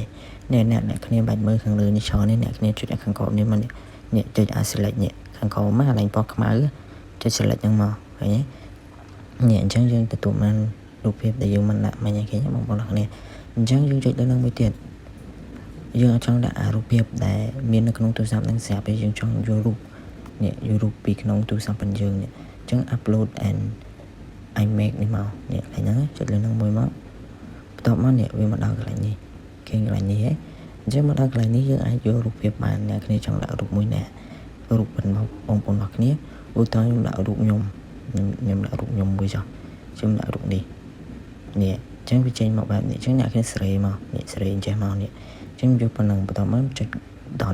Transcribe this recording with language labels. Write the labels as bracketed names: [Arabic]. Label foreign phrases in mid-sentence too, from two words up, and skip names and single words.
[Khmer] អ្នកគ្នាបាច់មើលខាងលើនេះច្រើននេះអ្នកគ្នាចុចខាងក្រោមនេះមកនេះចុច select នេះខាងក្រោមមកកន្លែងពណ៌ខ្មៅចុច select ហ្នឹងមកឃើញទេនេះអញ្ចឹងយើងទទួលបានរូបភាពដែលយើងមិនដាក់មិញឃើញបងប្អូនអ្នកគ្នាអញ្ចឹងយើងចុចលើនឹងមួយទៀតយើងអត់ចង់ដាក់រូបភាពដែលមាននៅក្នុងទូរស័ព្ទហ្នឹងស្រាប់ទេយើងចង់យករូបនេះយករូបពីក្នុងទូរស័ព្ទរបស់យើងនេះអញ្ចឹង [English] upload and [Khmer] iMac នេះមកនេះកន្លែងហ្នឹងចុចលើនឹងមួយមកបន្ទាប់មកនេះវាមកដល់កន្លែងនេះឃើញកន្លែងនេះហ៎អញ្ចឹងមកដល់កន្លែងនេះយើងអាចយករូបភាពបានអ្នកគ្នាចង់ដាក់រូបមួយណារូបបងប្អូនរបស់គ្នាឧទាហរណ៍ខ្ញុំដាក់រូបខ្ញុំដាក់រូបខ្ញុំមួយចុះខ្ញុំដាក់រូបនេះអញ្ចឹងវាចេញមកបែបនេះអញ្ចឹងអ្នកគ្នាសេរីមកនេះសេរីចេះមកនេះអញ្ចឹងយកប៉ុណ្ណឹងបន្តមកចុចដោន